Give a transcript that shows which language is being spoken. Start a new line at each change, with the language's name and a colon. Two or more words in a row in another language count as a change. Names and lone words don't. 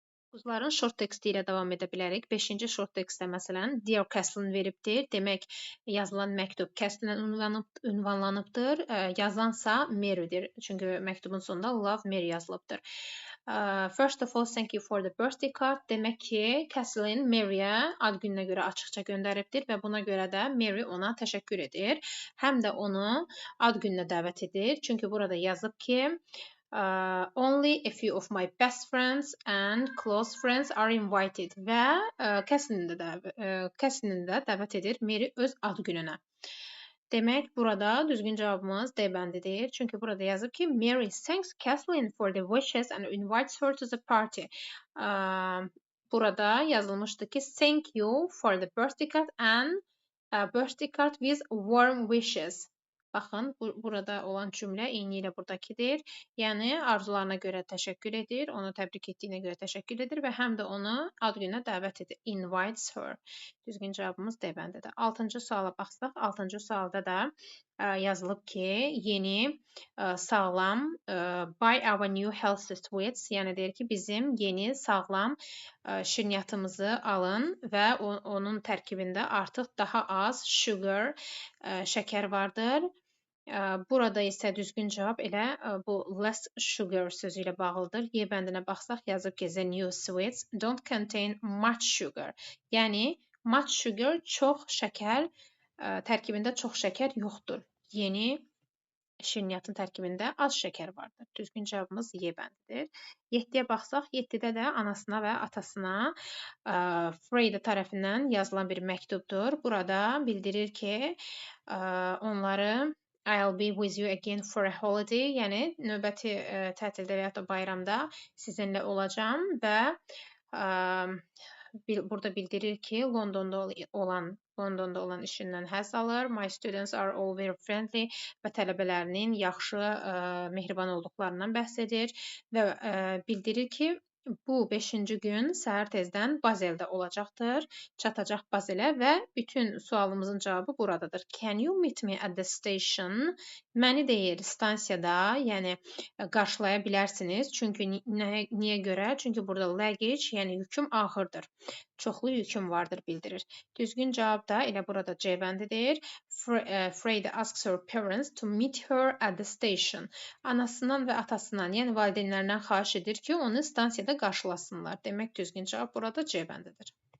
Azerbaijani: Quzların short teksti ilə davam edə bilərik. 5-ci short tekstdə məsələn Dear Kathleen veribdir. Demək yazılan məktub Kathleen ünvanlanıbdır. Yazansa Mary'dir. Çünki məktubun sonunda Love Mary yazılıbdır.
English: First of all, thank you for the birthday card.
Azerbaijani: Demək ki, Kathleen Mary'ə ad gününə görə açıqca göndəribdir və buna görə də Mary ona təşəkkür edir. Həm də onu ad gününə dəvət edir. Çünki burada yazıb ki,
English: only a few of my best friends and close friends are invited
Azerbaijani: və Kathleen də dəvət edir Mary öz ad gününə. Demək, burada düzgün cavabımız D bəndidir. Çünki burada yazıb ki,
English: Mary thanks Kathleen for the wishes and invites her to the party.
Azerbaijani: Burada yazılmışdı ki,
English: thank you for the birthday card and birthday card with warm wishes.
Azerbaijani: Baxın, burada olan cümlə eyni ilə buradakidir. Yəni, arzularına görə təşəkkür edir, onu təbrik etdiyinə görə təşəkkür edir və həm də onu ad gününə dəvət edir.
English: Invites her.
Azerbaijani: Düzgün cavabımız D bəndidir. 6-cı suala baxsaq, 6-cı sualda da yazılıb ki, yeni, sağlam,
English: buy our new healthy sweets,
Azerbaijani: yəni deyir ki, bizim yeni, sağlam şirniyyatımızı alın və onun tərkibində artıq daha az sugar, şəkər vardır. Burada isə düzgün cavab elə bu
English: less sugar
Azerbaijani: sözü ilə bağlıdır. Y bəndinə baxsaq yazıb ki,
English: the new sweets don't contain much sugar.
Azerbaijani: Yəni,
English: much sugar
Azerbaijani: çox şəkər, tərkibində çox şəkər yoxdur. Yeni şirniyyatın tərkibində az şəkər vardır. Düzgün cavabımız Y bəndidir. 7-yə baxsaq, 7-də də anasına və atasına Freyda tərəfindən yazılan bir məktubdur. Burada bildirir ki, onları
English: I'll be with you again for a holiday,
Azerbaijani: yəni növbəti tətildə və ya da bayramda sizinlə olacağam və burada bildirir ki, Londonda olan işindən həzz alır.
English: My students are all very friendly
Azerbaijani: və tələbələrinin yaxşı, mehriban olduqlarından bəhs edir və bildirir ki, bu 5-ci gün səhər tezdən Bazeldə olacaqdır, çatacaq Bazelə və bütün sualımızın cavabı buradadır.
English: Can you meet me at the station?
Azerbaijani: Məni deyir stansiyada, yəni qarşılaya bilərsiniz. Çünki niyə görə? Çünki burada luggage, yəni yüküm ağırdır. Çoxlu yüküm vardır bildirir. Düzgün cavab da elə burada C bəndidir.
English: Freyda asks her parents to meet her at the station.
Azerbaijani: Anasından və atasından, yəni valideynlərindən xahiş edir ki, onu stansiyada qarşılasınlar. Demək düzgün cavab burada C bəndidir.